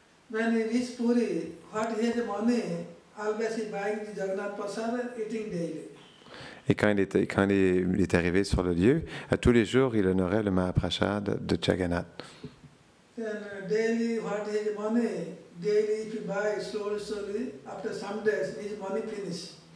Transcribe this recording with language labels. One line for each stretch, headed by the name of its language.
English: When he reached Puri, what he has money, always he buying the Jagannath Prasad and eating daily.
French: Et quand il est arrivé sur le lieu, à tous les jours, il honorait le Mahaprasad de Jagannath.
English: Then daily, what he has money, daily if he buy slowly, after some days, his money finish.